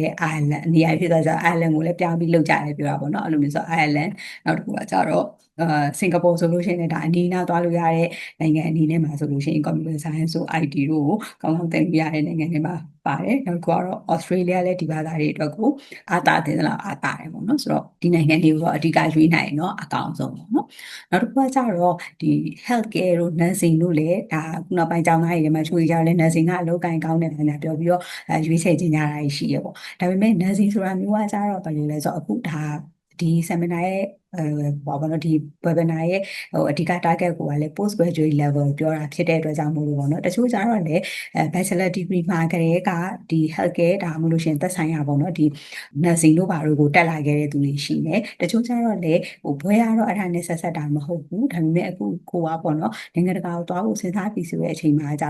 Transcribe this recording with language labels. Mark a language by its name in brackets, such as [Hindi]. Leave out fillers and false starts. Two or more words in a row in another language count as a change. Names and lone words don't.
[Burmese] Ireland နေရာရွှေ့သွားကြ Ireland ကိုလည်းပြောင်းပြီးလုပ်ကြတယ်ပြောတာပေါ့နော်အဲ့လိုမျိုးဆို Ireland နောက်တစ်ခုကကြတော့စင်ကာပူဆိုလို့ရှိရင်ဒါအနီးနားသွားလို့ရတဲ့နိုင်ငံအနေနဲ့မှာဆိုလို့ရှိရင် [English] computer science [Burmese] ဆို IT တို့ကိုကောင်းကောင်းသင်ပြရတဲ့နိုင်ငံတွေမှာပါတယ်နောက်တစ်ခုကတော့ Australia လည်းဒီဘာသာတွေအတွက်ကိုအားတာတင်လားအားတာတယ်ပေါ့နော်ဆိုတော့ဒီနိုင်ငံတွေကိုတော့အဓိကရွေးနိုင်တော့အကောင်းဆုံးပေါ့နော်နောက်တစ်ခုကကြတော့ဒီ [English] health care [Burmese] တို့ nursing တို့လည်းဒါ ခုနောက်ပိုင်းကျောင်းသားတွေမှာချိုးကြတယ် nursing ကအလုပ်ကိုင်ကောင်းတယ်ဗျာပြောပြီးတော့ရွေးချယ်ခြင်းကြတာရှိရပေါ့ဒါပေမဲ့ nursing ဆိုတာမျိုးကကြတော့ဘာလို့လဲဆိုတော့အခုဒါဒီ seminar ရဲ့ဘာလို့ဒီ webinar ရဲ့အဓိက target ကိုကလည်း [English] post graduate level [Burmese] ပြောတာဖြစ်တဲ့အတွက်ကြောင့်မို့လို့ပေါ့နော်တချို့ကြတော့လည်း [English] bachelor degree [Burmese] မှာကလေးကဒီ [English] health care [Burmese] ဒါမှမဟုတ်ရှင်သက်ဆိုင်ရာပေါ့နော်ဒီ nursing တို့ဘာလို့ကိုတက်လာခဲ့တဲ့သူတွေရှိတယ်တချို့ကြတော့လည်းဘွဲရတော့အဲ့ဒါနဲ့ဆက်တာမဟုတ်ဘူးဒါပေမဲ့အခုကိုကပေါ့နော်နိုင်ငံတကာကိုသွားဖို့စဉ်းစားပြီးဆိုတဲ့အချိန်မှာကြ